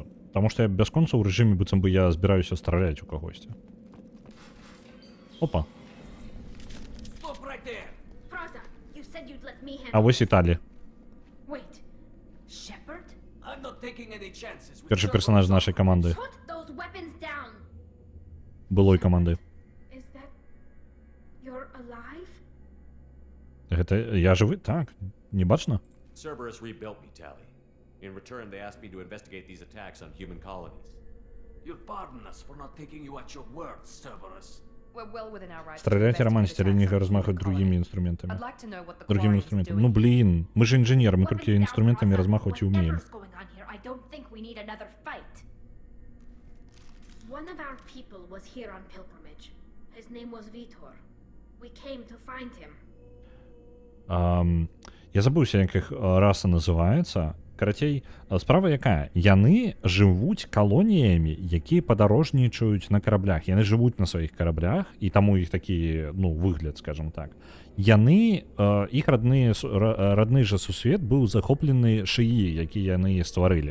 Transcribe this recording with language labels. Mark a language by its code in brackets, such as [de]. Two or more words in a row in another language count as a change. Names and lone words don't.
[ru] Потому что [be] я бясконца ў рэжыме, быццам бы я збіраюся страляць у кагосьці. Опа. А вось і Талі. Першы персонаж нашай каманды. Былой каманды. Гэта я жывы? Так, не бачна? [en] Cerberus rebuilt me, Tally. In return, they asked me to investigate these attacks on human colonies. You'll pardon us for not taking you at your word, Cerberus. We're well within our rights. [ru] Стреляйте, романтите, или не размахивать другими инструментами. Другими инструментами. Ну блин, мы же инженеры, мы только инструментами размахивать и умеем. [en] One of our people was here on pilgrimage. His name was Vitor. We came to find him. [be] Я забыўся, як іх раса называецца. Карацей, справа якая? Яны жывуць калоніямі, якія падарожнічаюць на караблях. Яны жывуць на сваіх караблях, і таму іх такі, ну, выгляд, скажем так. Яны, іх родны жа сусвет быў захоплены шыі, які яны стварылі.